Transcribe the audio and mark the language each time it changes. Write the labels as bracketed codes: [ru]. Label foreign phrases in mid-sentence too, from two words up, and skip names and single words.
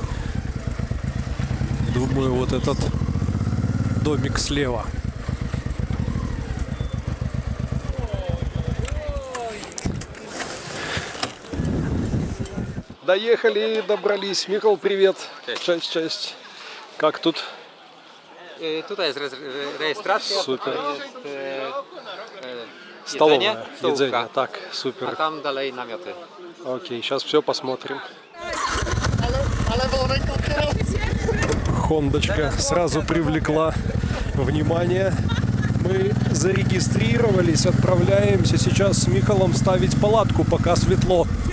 [ru] Думаю, вот этот домик слева. Доехали, добрались. Михаил, привет. Cześć. Как тут? [pl] Tutaj jest rejestracja. Super. Jest [ru] Столовая, [pl] stołówka, Jedzenie. Tak, a [ru] супер. [pl] tam dalej namioty. [ru] Окей, сейчас все посмотрим. Хондочка сразу привлекла внимание. Мы зарегистрировались, отправляемся сейчас с Михалом ставить палатку, пока светло.